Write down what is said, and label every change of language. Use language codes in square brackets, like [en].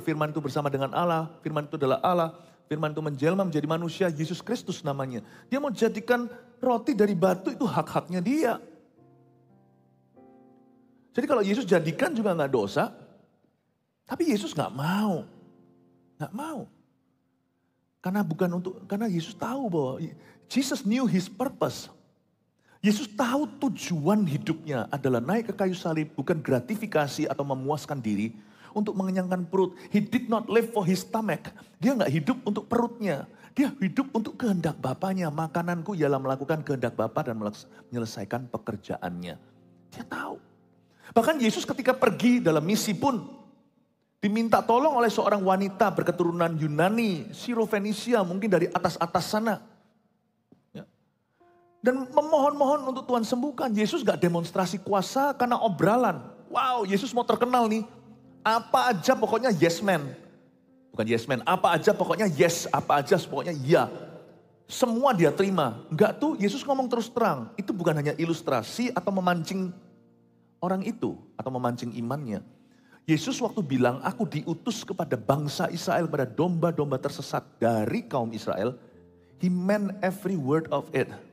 [id] Firman itu bersama dengan Allah. Firman itu adalah Allah. Firman itu menjelma menjadi manusia, Yesus Kristus namanya. Dia mau jadikan roti dari batu itu hak-haknya dia. Jadi kalau Yesus jadikan juga gak dosa. Tapi Yesus gak mau. Gak mau. Karena Yesus tahu bahwa [en] Jesus knew his purpose. [id] Yesus tahu tujuan hidupnya adalah naik ke kayu salib bukan gratifikasi atau memuaskan diri. Untuk mengenyangkan perut. [en] He did not live for his stomach. [id] Dia gak hidup untuk perutnya. Dia hidup untuk kehendak Bapaknya. Makananku ialah melakukan kehendak Bapa dan menyelesaikan pekerjaannya. Dia tahu. Bahkan Yesus ketika pergi dalam misi pun diminta tolong oleh seorang wanita berketurunan Yunani, Sirofenisia, mungkin dari atas-atas sana. Ya. Dan memohon-mohon untuk Tuhan sembuhkan. Yesus gak demonstrasi kuasa karena obralan. Wow, Yesus mau terkenal nih. Apa aja pokoknya yes man. Bukan yes man, apa aja pokoknya yes. Apa aja pokoknya ya. Semua dia terima. Enggak tuh, Yesus ngomong terus terang. Itu bukan hanya ilustrasi atau memancing orang itu. Atau memancing imannya. Yesus waktu bilang, aku diutus kepada bangsa Israel, pada domba-domba tersesat dari kaum Israel. [en] He meant every word of it.